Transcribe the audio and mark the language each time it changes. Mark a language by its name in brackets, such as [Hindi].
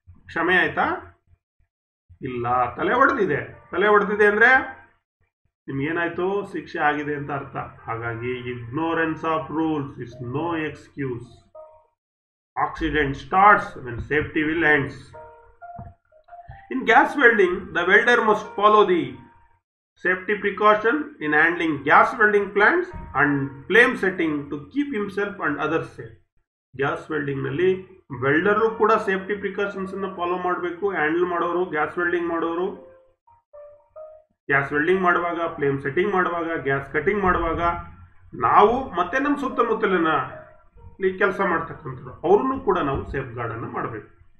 [Kannada] ಕ್ಷಮೆ ಆಯ್ತಾ? ಇಲ್ಲ. ತಲೆ ಹೊಡೆದಿದೆ ಅಂದರೆ ನಿಮ್ಗೇನಾಯ್ತು? ಶಿಕ್ಷೆ ಆಗಿದೆ ಅಂತ ಅರ್ಥ. [English] ಹಾಗಾಗಿ ignorance of rules is no excuse. Accident starts when safety will ends. In gas welding, the welder must follow the safety precaution in handling gas welding plants and flame setting to keep himself and others safe. [Kannada] Gas welding ನಲ್ಲಿ ವೆಲ್ಡರು ಕೂಡ safety precautions ಅನ್ನು follow ಮಾಡಬೇಕು. Handle ಮಾಡೋರು, gas welding ಮಾಡೋರು, gas welding ಮಾಡುವಾಗ, flame setting ಮಾಡುವಾಗ, gas cutting ಮಾಡುವಾಗ, ನಾವು ಮತ್ತೆ ನಮ್ಮ ಸುತ್ತಮುತ್ತಲಿನ ಕೆಲಸ ಮಾಡ್ತಕ್ಕಂಥವ್ರು ಅವ್ರನ್ನೂ ಕೂಡ ನಾವು ಸೇಫ್ ಗಾರ್ಡ್ ಅನ್ನು ಮಾಡಬೇಕು.